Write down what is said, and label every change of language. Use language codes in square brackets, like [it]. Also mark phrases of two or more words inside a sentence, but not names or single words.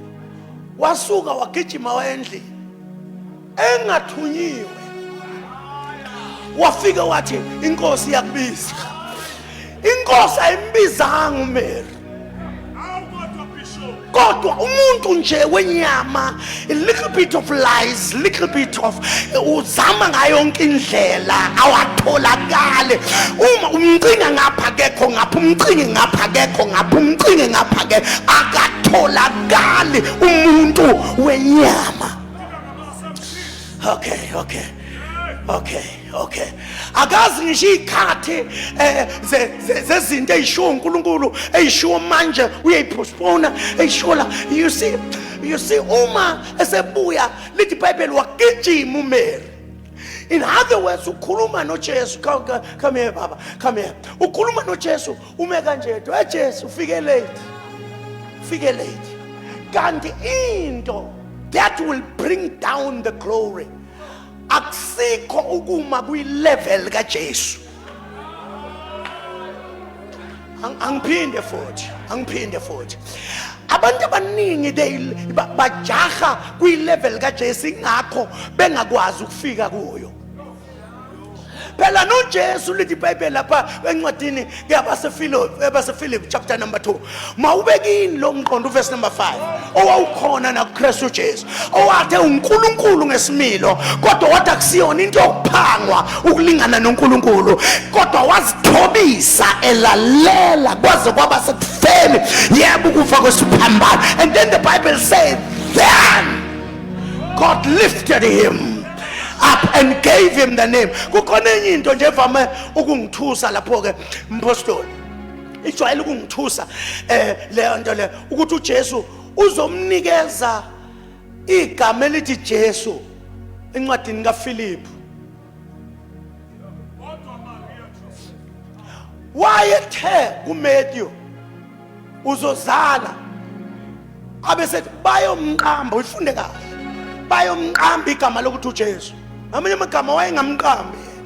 [zu] Wasuka wagijima wayendlini engathunyiwe wafika wathi inkosi yakubiza. Inkosi ayimbizanga uMary kodwa umuntu nje wenyama [en] a little bit of lies, little bit of [zu] uzama ngayo yonke indlela awatholakale. Uma umcinga ngapha kekho ngapha umcingi ngapha kekho ngapha umcingi ngapha ke akatholakali umuntu wenyama. Okay. Akazi ngisho ikhathi zezinto ezishiwo uNkulunkulu ezishiwo manje uyayipostpone ezishola. [en] You see [zu] uma esebuya lithi iBhayibheli wagijima uMary. [en] In other words [zu] ukhuluma noJesu. [en] Come here baba, come here. [zu] Ukhuluma noJesu ume kanje Jesu ufike late. Kanti into [en] that will bring down the glory [zu] akusikho ukuma kwi-level kaJesu. Angiphinde futhi abantu abaningi bajaha kwi-level kaJesu ingakho bengakwazi ukufika kuyo. Phela noJesu lithi iBhayibheli lapha encwadini yabaseFilipi [en] chapter number [zu] 2 mawubekini lo mqondo [en] verse number [zu] 5 owawukhona nakuKristu Jesu owathi uNkulunkulu ngesimilo kodwa wathi akusiyona into yokuphangwa ukulingana noNkulunkulu kodwa wazithobisa elalela kwaze kwaba sekufeni yebo ukufa kwesiphambano. [en] And then the Bible says then God lifted him up and gave him the name. [zu] Kukhona enye into nje evame ukungithusa lapho ke mpostoli. Ijwayele ukungithusa leyo nto le ukuthi uJesu uzomnikeza igama elithi Jesu encwadini kaPhilippi. Wayethe kuMatthew uzozala abesethi bayomqamba uyifunde kahle bayomqamba igama lokuthi uJesu amanye amagama wayengamqambi